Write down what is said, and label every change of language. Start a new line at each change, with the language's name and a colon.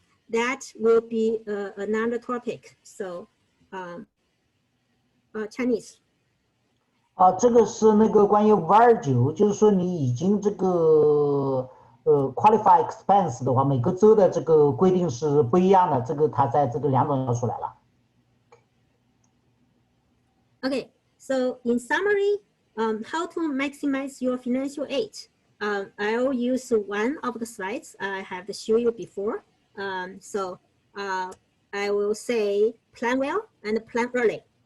English: That will be another topic. So, Chinese.
Chinese: 这个是那个关于529，就是说你已经这个qualify expense 的话，每个州的这个规定是不一样的，这个它在这个2种要出来了。
English: Okay, so in summary, how to maximize your financial aid? I'll use one of the slides I have shown you before. So I will say plan well and plan early.